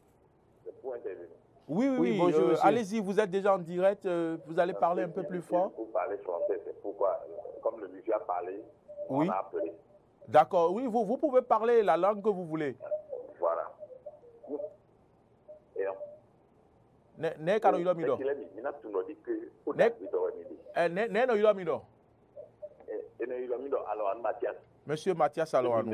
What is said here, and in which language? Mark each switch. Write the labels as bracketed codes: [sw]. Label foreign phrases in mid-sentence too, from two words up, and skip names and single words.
[fr] Oui, bonjour, allez-y, vous êtes déjà en direct, vous allez parler un peu plus fort. Vous parlez français, c'est pourquoi, comme le monsieur a parlé, Oui. on a appelé. D'accord, oui, vous pouvez parler la langue que vous voulez. Voilà. Et [ee] Ne kano yilo mido. Ne yilo mido. [fr] Monsieur Mathias Aloanou.